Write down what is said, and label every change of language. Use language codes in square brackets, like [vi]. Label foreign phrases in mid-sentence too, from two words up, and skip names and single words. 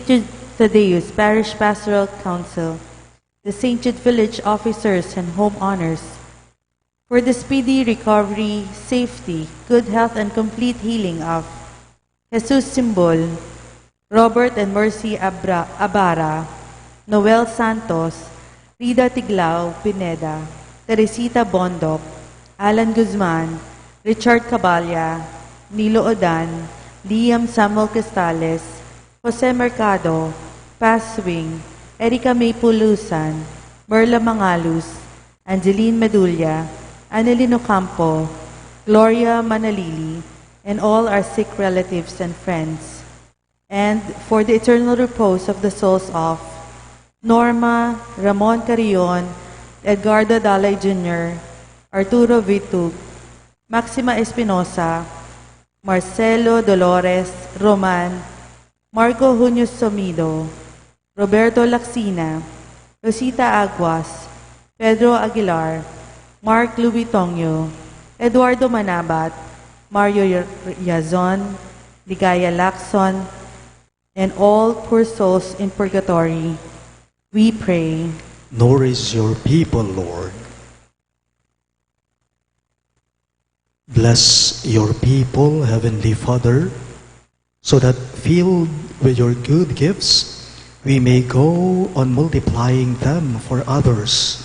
[en] Jude Thaddeus Parish Pastoral Council, the St. Jude Village officers and home honors, for the speedy recovery, safety, good health, and complete healing of Jesus Simbol, Robert and Mercy Abara, Noel Santos, Rida Tiglao Pineda, Teresita Bondok, Alan Guzman, Richard Caballa, Nilo Odan, Liam Samuel Cristales, Jose Mercado, Paswing, Erika May Pulusan, Merla Mangalus, Angeline Medulla, Annelino Campo, Gloria Manalili, and all our sick relatives and friends, and for the eternal repose of the souls of Norma Ramon Carrion, Edgardo Dalay Jr., Arturo Vitug, Maxima Espinosa, Marcelo Dolores Roman, Marco Junius Somido, Roberto Laxina, Rosita Aguas, Pedro Aguilar, Mark Louis Tongyo, Eduardo Manabat, Mario Yazon, Ligaya Lacson, and all poor souls in purgatory, we pray. Nourish your people, Lord. Bless your people, Heavenly Father, so that filled with your good gifts, we may go on multiplying them for others.